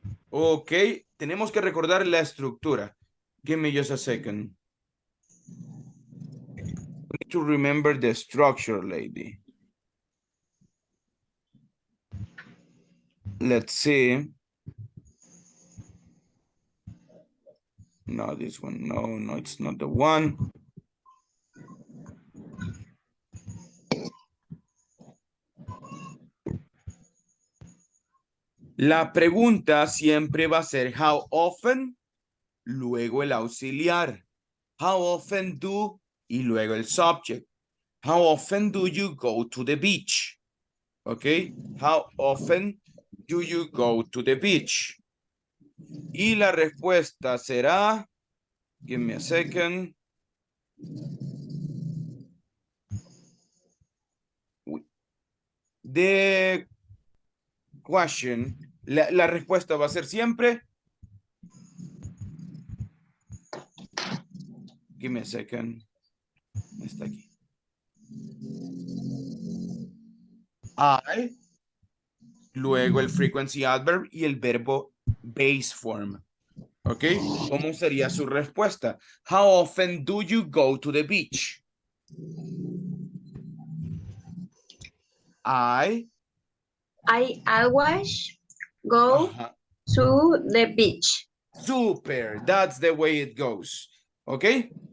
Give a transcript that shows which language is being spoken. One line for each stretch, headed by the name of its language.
Spanish: Ok, tenemos que recordar la estructura.
English: Give me just a second. We need to remember the structure, lady. Let's see. No, this one. No, it's not the one.
Spanish: La pregunta siempre va a ser
English: how often,
Spanish: luego el auxiliar.
English: How often do
Spanish: y luego el
English: subject. How often do you go to the beach? Okay, how often do you go to the beach?
Spanish: Y la respuesta será,
English: give me a second. The question,
Spanish: la respuesta va a ser siempre,
English: give me a second,
Spanish: está aquí. I, luego el frequency adverb y el verbo base form. ¿Ok? ¿Cómo sería su respuesta?
English: How often do you go to the beach? I always go to the beach. Super. That's the way it goes. Okay?